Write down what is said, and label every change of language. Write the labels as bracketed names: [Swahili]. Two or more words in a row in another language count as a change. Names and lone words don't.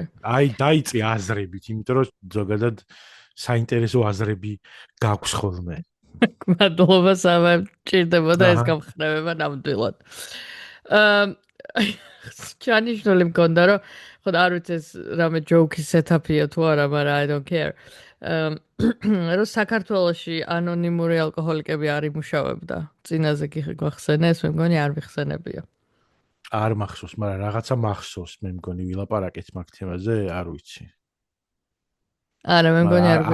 [Georgian] აი, დაიწყე აზრებით, იმიტომ რომ ზოგადად საინტერესო აზრები გაქვს ხოლმე. მადლობა საბა, ჭირდებოდა ეს გამხრევება ნამდვილად. ჩანიშნული მქონდა, რომ ხო არ ვიცი ეს რამე ჯოუკის სეტაპია თუ არა, მაგრამ [English] I don't care. [Georgian] რომ საქართველოში ანონიმური ალკოჰოლიკები არ იმუშავებდა. წინაზე კი გახსენეს, მე მგონი არ ვიხსენებია. არ მახსოვს, მაგრამ რაღაცა მახსოვს, მე მგონი ვილაპარაკეთ მაგ თემაზე, არ ვიცი. არა, მე მგონი არ